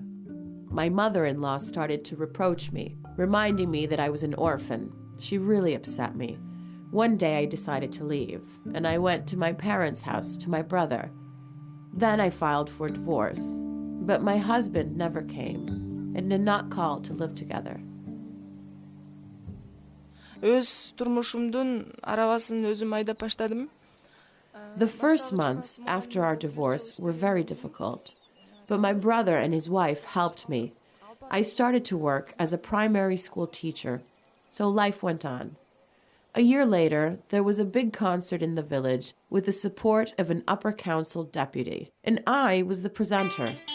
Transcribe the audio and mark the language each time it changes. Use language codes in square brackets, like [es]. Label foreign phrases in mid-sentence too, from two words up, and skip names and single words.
[en] My mother-in-law started to reproach me, reminding me that I was an orphan. She really upset me. One day, I decided to leave, and I went to my parents' house to my brother. Then I filed for divorce, but my husband never came and did not call to live together. [ky] Өз турмушумдун арабасын өзүм айдап баштадым. [en] The first months after our divorce were very difficult, but my brother and his wife helped me. I started to work as a primary school teacher, so life went on. A year later, there was a big concert in the village with the support of an upper council deputy, and I was the presenter.